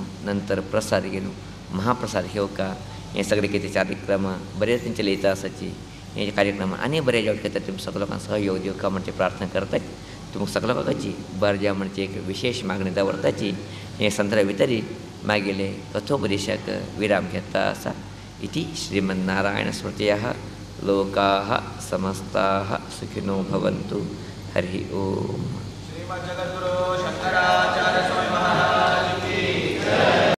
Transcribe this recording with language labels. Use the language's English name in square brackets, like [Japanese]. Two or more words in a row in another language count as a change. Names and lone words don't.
[Konkani] नंतर प्रसाद घेवन महाप्रसाद घेवका हे सगळे कितें कार्यक्रम बरे तेंचे लयता आसाची हे कार्यक्रम आनी बरे जावचे खातीर तुमी सगळ्या लोकांक सहयोग दिवका म्हणचे प्रार्थना करतात तुमकां सगळ्या लोकांची बरजा म्हणचे एक विशेष मागणी दवरताची हे संदर्भ भितर मागेले कथोपदेशाक विराम घेता आसा [Sanskrit] इति श्रीमन्नारायण स्मृतयः लोकाः समस्ताः सुखिनो भवन्तु हरि ओम।